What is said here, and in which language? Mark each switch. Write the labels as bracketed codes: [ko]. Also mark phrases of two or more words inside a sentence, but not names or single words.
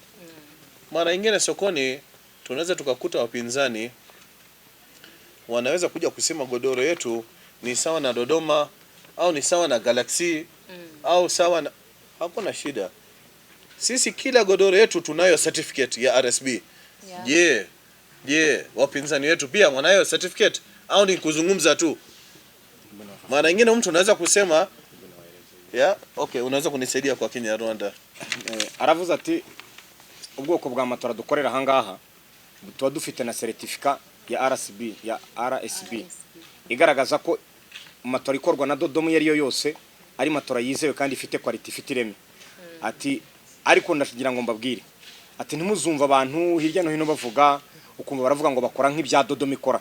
[sw] Mara nyingine sokoni tunaweza tukakuta wapinzani wanaweza kuja kusema godoro yetu ni sawa na Dodoma au ni sawa na Galaxy au sawa na, hakuna shida. Sisi kila godoro yetu tunayo certificate ya RSB. Je, wapinzani wetu pia wanayo certificate au ni kuzungumza tu? Mara nyingine mtu anaweza kusema [en] Yeah, okay, [sw] unaweza kunisaidia kwa Kinyarwanda? [rw] Aravuze ati ubwoko bwa matora dukorera hangaha tuba dufite na certificate ya RSB igaragaza ko matora ikorwa na Dodoma yari yose ari matora yizewe kandi ifite quality ifite ireme. Ati ariko ndashigira ngo mbabwire ati ntimuzumva abantu hirya no hino bavuga ukumva baravuga ngo bakora nk'ibya Dodoma ikora.